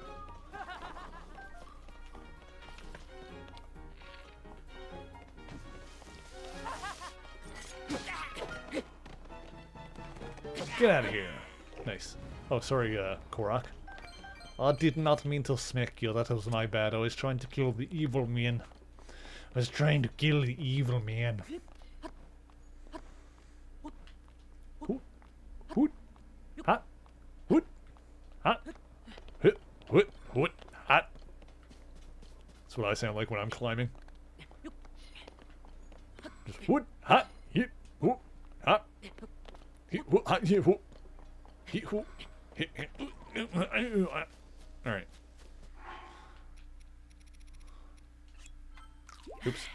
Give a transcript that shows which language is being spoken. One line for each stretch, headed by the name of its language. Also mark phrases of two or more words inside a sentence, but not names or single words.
English: Get out of here. Nice. Oh, sorry, Korok. I did not mean to smack you. That was my bad. I was trying to kill the evil man. I was trying to kill the evil man. Hoot. Hoot. Ha. Hoot. Ha. Hoot. Hoot. Hoot. Ha. That's what I sound like when I'm climbing. Just hoot. Ha. Hit. Hoot. Ha. Hit. Hoot. Ha. Hit. Hoot. Hit. Hoot. Hit. Alright. Oops.